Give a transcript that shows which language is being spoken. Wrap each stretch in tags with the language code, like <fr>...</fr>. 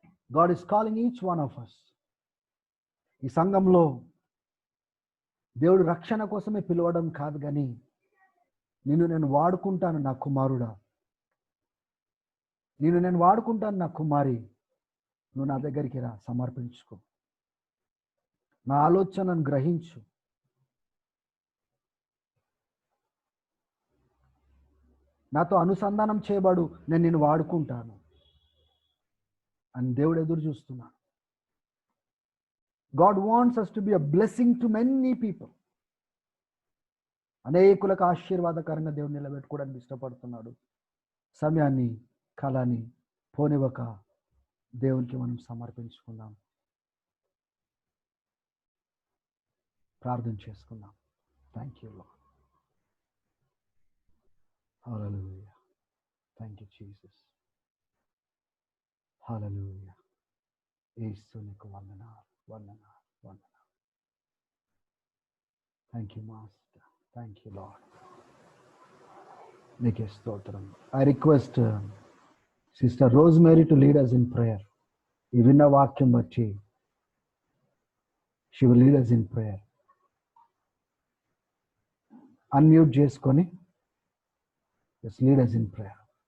<en>God is calling each one of us</en> <te>ఈ సంఘంలో దేవుడు రక్షణ కోసమే పిలవడం కాదు, కానీ నిన్ను నేను వాడుకుంటాను నా కుమారుడా, నిన్ను నేను వాడుకుంటాను నా కుమారి, నువ్వు నా దగ్గరికి రా, సమర్పించుకో, నా ఆలోచనను గ్రహించు, నాతో అనుసంధానం చేయబడు, నేను నిన్ను వాడుకుంటాను అని దేవుడు ఎదురు చూస్తున్నాడు.</te> <en>God wants us to be a blessing to many people.</en> <te>అనేకులకు ఆశీర్వాదకరంగా దేవుడు నిలబెట్టుకోవడానికి ఇష్టపడుతున్నాడు. సమయాన్ని, కాలాన్ని పోనివ్వక దేవునికి మనం సమర్పించుకుందాం, ప్రార్థన చేసుకుందాం.</te> <en>Thank you Lord. Hallelujah. Thank you Jesus. Hallelujah.</en> <te>యేసునికి వందనాలు, వందనాలు, వందనాలు.</te> <en>Thank you master. Thank you Lord.</en> <te>నీకే స్తోత్రం.</te> <en>I request sister Rosemary to lead us in prayer.</en> <te>ఈ విన్న వాక్యం బట్టి</te> <en>she will lead us in prayer.</en> <te>Unmute చేసుకొని</te> <en>just lead us in prayer.</en>